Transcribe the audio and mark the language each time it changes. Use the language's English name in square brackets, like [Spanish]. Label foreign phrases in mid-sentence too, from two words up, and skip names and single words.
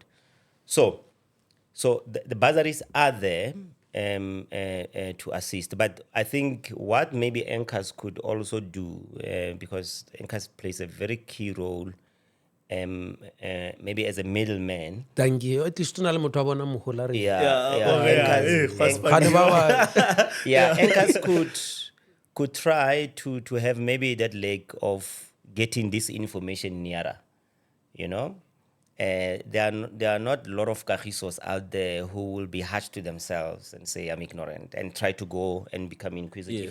[English] So the bursaries are there to assist. But I think what maybe anchors could also do, because anchors plays a very key role, maybe as a middleman. Thank you. At least [Tswana] na le motho a bona mogola re. [English] Anchors could try to have maybe that leg of getting this information nearer, you know. There are not a lot of Kagisos out there who will be hatched to themselves and say, I'm ignorant, and try to go and become inquisitive.